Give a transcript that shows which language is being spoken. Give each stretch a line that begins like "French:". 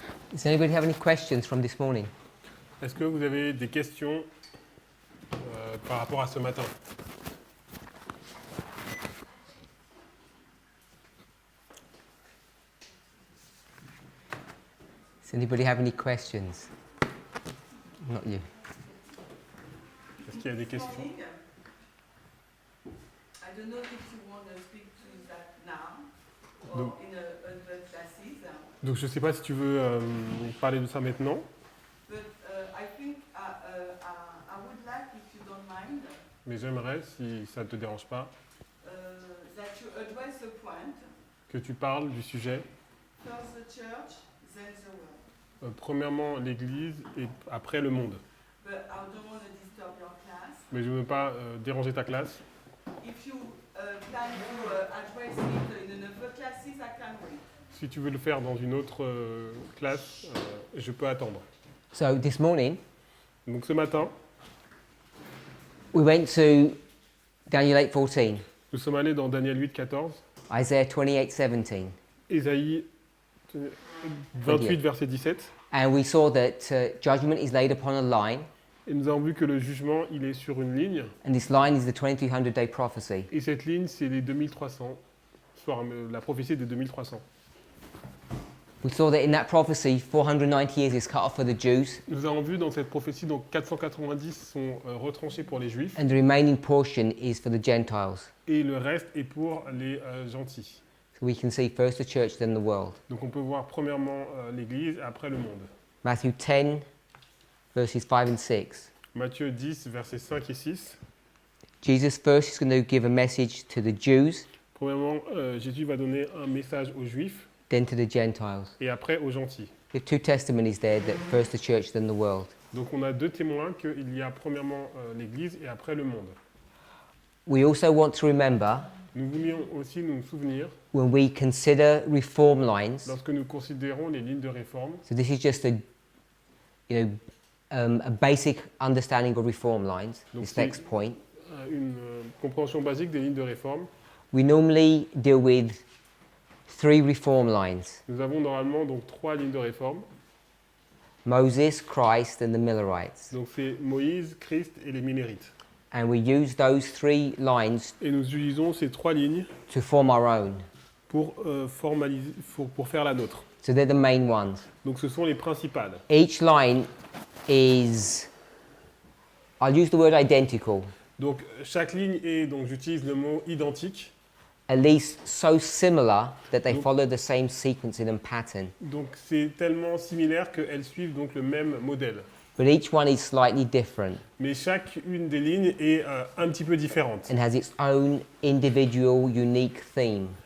English: Does anybody have any questions from this morning?
French: Est-ce que vous avez des questions par rapport à ce matin?
English: Does anybody have any questions? Not you.
French: Est-ce qu'il y a des questions?
English: I don't know if you want to speak to that now or
French: Donc,
English: in other classes.
French: donc je ne sais pas si tu veux parler de ça maintenant,
English: But I think I would like, if you don't mind,
French: mais j'aimerais, si ça ne te dérange pas,
English: that you address the point.
French: que tu parles du sujet.
English: First the church, then the world.
French: Premièrement l'Église et après le monde.
English: But I don't want to disturb your class.
French: Mais je ne veux pas déranger ta classe.
English: If you plan to address it in another classes, I can wait.
French: Si tu veux le faire dans une autre classe, je peux attendre.
English: So this morning,
French: Donc ce matin,
English: we went to Daniel 8:14,
French: nous sommes allés dans Daniel 8, 14,
English: Isaiah 28:17,
French: Ésaïe 28, verset 17,
English: and we saw that judgment is laid upon a line,
French: et nous avons vu que le jugement, il est sur une ligne,
English: and this line is the 2300-day prophecy.
French: et cette ligne, c'est les 2300, soit la prophétie des 2300.
English: We saw that in that prophecy, 490 years is cut off for the Jews,
French: Nous avons vu dans cette prophétie, donc 490 sont retranchés pour les Juifs,
English: and the remaining portion is for the Gentiles.
French: et le reste est pour les gentils.
English: So we can see first the church, then the world.
French: Donc on peut voir premièrement l'Église, après le monde.
English: Matthew 10, verses 5 and 6.
French: Matthieu 10, versets 5 et 6.
English: Jesus first is going to give a message to the Jews,
French: Premièrement, Jésus va donner un message aux Juifs,
English: then to the Gentiles.
French: et après aux gentils.
English: We have two testimonies there, that first the church, then the world.
French: Donc on a deux témoins qu'il y a premièrement l'Église et après le monde.
English: We also want to remember,
French: Nous voulions aussi nous souvenir,
English: when we consider reform lines,
French: lorsque nous considérons les lignes de réforme,
English: so this is just a basic understanding of reform lines,
French: Donc
English: this
French: c'est-
English: next point.
French: une compréhension basique des lignes de réforme.
English: We normally deal with 3 reform lines:
French: Nous avons normalement donc trois lignes de réforme.
English: Moses, Christ, and the Millerites.
French: Donc c'est Moïse, Christ et les Millérites.
English: And we use those 3 lines
French: Et nous utilisons ces trois lignes
English: to form our own.
French: pour formaliser, pour faire la nôtre.
English: So they're the main ones.
French: Donc ce sont les principales.
English: Each line is, I'll use the word identical,
French: Donc chaque ligne est, donc j'utilise le mot identique.
English: at least so similar that they
French: Donc-
English: follow the same sequencing and pattern.
French: Donc c'est tellement similaire qu'elles suivent donc le même modèle.
English: But each one is slightly different
French: Mais chacune des lignes est un petit peu différente.
English: and has its own individual, unique theme.